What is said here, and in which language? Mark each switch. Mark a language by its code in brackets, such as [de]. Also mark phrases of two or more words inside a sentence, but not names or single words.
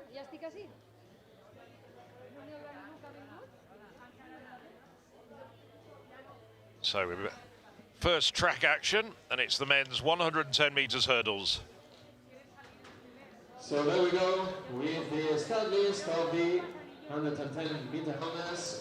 [ca] Estic així? No n'hi haurà ningú que ha vingut? [en] So first track action, and it's the men's 110 metres hurdles. So there we go with the start list of the 110 meter hurdles.